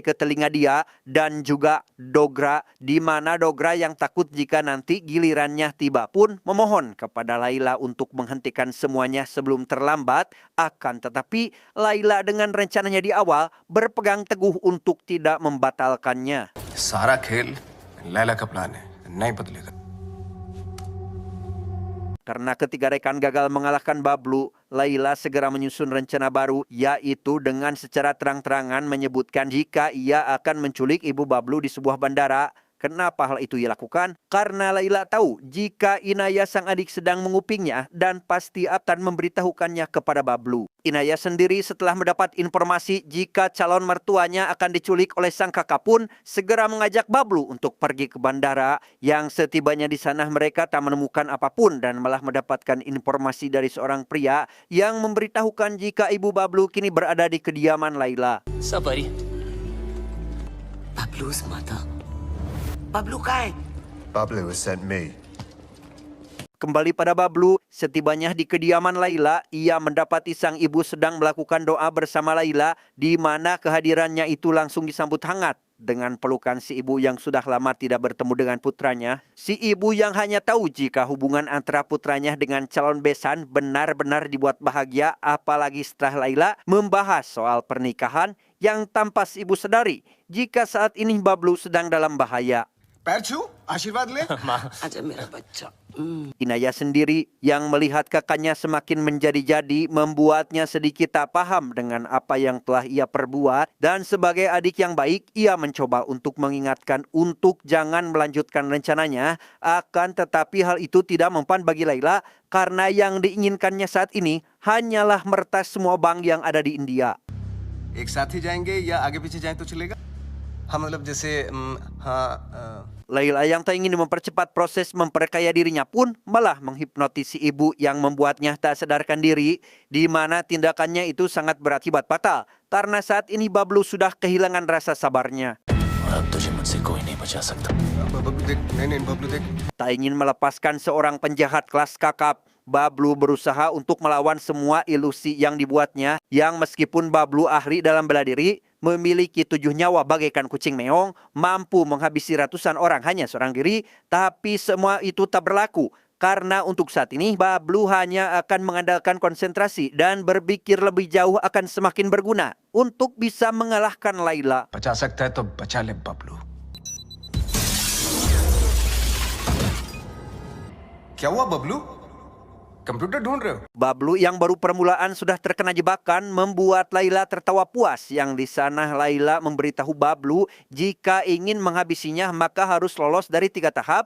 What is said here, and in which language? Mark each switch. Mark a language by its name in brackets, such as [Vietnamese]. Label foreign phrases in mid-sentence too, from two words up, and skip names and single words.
[Indonesian] ke telinga dia dan juga Dogra, di mana Dogra yang takut jika nanti gilirannya tiba pun memohon kepada Laila untuk menghentikan semuanya sebelum terlambat. Akan tetapi Laila dengan rencananya di awal berpegang teguh untuk tidak membatalkannya. [Hindi] सारा खेल लैला का प्लान है, नहीं बदलेगा। [Indonesian] Karena ketiga rekan gagal mengalahkan Bablu, Laila segera menyusun rencana baru, yaitu dengan secara terang-terangan menyebutkan jika ia akan menculik ibu Bablu di sebuah bandara. Kenapa hal itu ia lakukan? Karena Laila tahu jika Inaya sang adik sedang mengupingnya dan pasti akan memberitahukannya kepada Bablu. Inaya sendiri setelah mendapat informasi jika calon mertuanya akan diculik oleh sang kakak pun segera mengajak Bablu untuk pergi ke bandara. Yang setibanya di sana mereka tak menemukan apapun dan malah mendapatkan informasi dari seorang pria yang memberitahukan jika ibu Bablu kini berada di kediaman Laila. [Hindi] सबरी [English] बबलू's mother. [Hindi] बबलू कहाँ है? [English] Bablu has sent me. [Indonesian] Kembali pada Bablu, setibanya di kediaman Laila, ia mendapati sang ibu sedang melakukan doa bersama Laila, di mana kehadirannya itu langsung disambut hangat dengan pelukan si ibu yang sudah lama tidak bertemu dengan putranya. Si ibu yang hanya tahu jika hubungan antara putranya dengan calon besan benar-benar dibuat bahagia, apalagi setelah Laila membahas soal pernikahan yang tanpa si ibu sadari jika saat ini Bablu sedang dalam bahaya. [Hindi] पैर छू आशीर्वाद ले। आजा मेरा बच्चा। [Indonesian] Inaya sendiri yang melihat kakaknya semakin menjadi-jadi membuatnya sedikit tak paham dengan apa yang telah ia perbuat, dan sebagai adik yang baik ia mencoba untuk mengingatkan untuk jangan melanjutkan rencananya. Akan tetapi hal itu tidak mempan bagi Laila karena yang diinginkannya saat ini hanyalah meretas semua bank yang ada di India. [Hindi] एक साथ ही जाएंगे या आगे पीछे जाएं तो चलेगा? हाँ मतलब जैसे हाँ [Indonesian] Laila yang tak ingin mempercepat proses memperkaya dirinya pun malah menghipnotis si ibu yang membuatnya tak sadarkan diri, di mana tindakannya itu sangat berakibat fatal karena saat ini Bablu sudah kehilangan rasa sabarnya. [Hindi] और अब तुझे मुझसे कोई नहीं बचा सकता। बबलू देख, नहीं नहीं बबलू देख। [Indonesian] Tak ingin melepaskan seorang penjahat kelas kakap, Bablu berusaha untuk melawan semua ilusi yang dibuatnya, yang meskipun Bablu ahli dalam bela diri, memiliki 7 nyawa bagaikan kucing meong, mampu menghabisi ratusan orang hanya seorang diri, tapi semua itu tak berlaku. Karena untuk saat ini, Bablu hanya akan mengandalkan konsentrasi dan berpikir lebih jauh akan semakin berguna untuk bisa mengalahkan Laila. [Hindi] बचा सकता है तो बचा ले बबलू। क्या हुआ बबलू? कंप्यूटर ढूंढ रहे हो? [Indonesian] Bablu yang baru permulaan sudah terkena jebakan membuat Laila tertawa puas. Yang di sana Laila memberitahu Bablu jika ingin menghabisinya maka harus lolos dari 3 tahap.